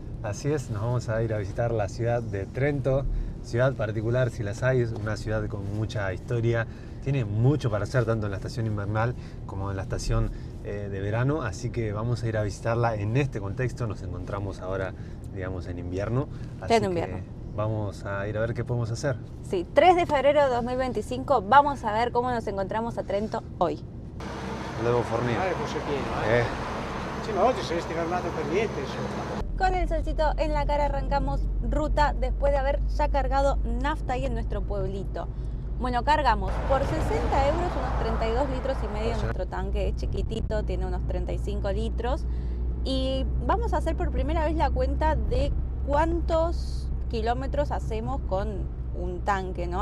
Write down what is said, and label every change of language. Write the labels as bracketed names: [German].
[Spanish] Así es, nos vamos a ir a visitar la ciudad de Trento, ciudad particular si las hay, es una ciudad con mucha historia, tiene mucho para hacer tanto en la estación invernal como en la estación de verano, así que vamos a ir a visitarla en este contexto. Nos encontramos ahora, digamos, en invierno, así que vamos a ir a ver qué podemos hacer. Sí, 3 de febrero de 2025, vamos a ver cómo nos encontramos a Trento hoy. Luego fornire. [Italian] Fosse pieno, Sì, ma oggi saresti fermato per niente, insomma. [Spanish] Con el solcito en la cara arrancamos ruta después de haber ya cargado nafta ahí en nuestro pueblito. Bueno, cargamos por 60 euros unos 32 litros y medio. Nuestro tanque es chiquitito, tiene unos 35 litros. Y vamos a hacer por primera vez la cuenta de cuántos kilómetros hacemos con un tanque, ¿no?